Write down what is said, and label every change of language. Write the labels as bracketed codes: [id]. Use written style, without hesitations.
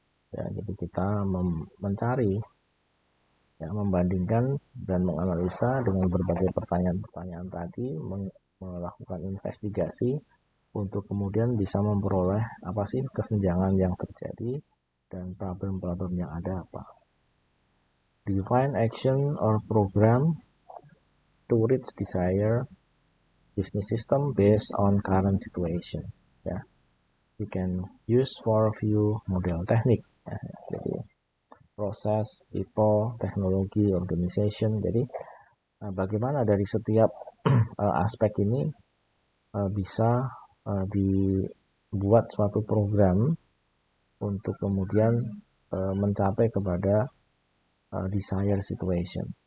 [id] Ya, jadi kita mencari, ya, membandingkan dan menganalisa dengan berbagai pertanyaan-pertanyaan tadi, melakukan investigasi untuk kemudian bisa memperoleh apa sih kesenjangan yang terjadi dan problem-problem yang ada apa. [en] Define action or program to reach desired business system based on current situation. Ya, we can use for few model teknik. [id] Ya, jadi proses, people, teknologi, organization. Jadi bagaimana dari setiap aspek ini bisa dibuat suatu program untuk kemudian mencapai kepada desired situation.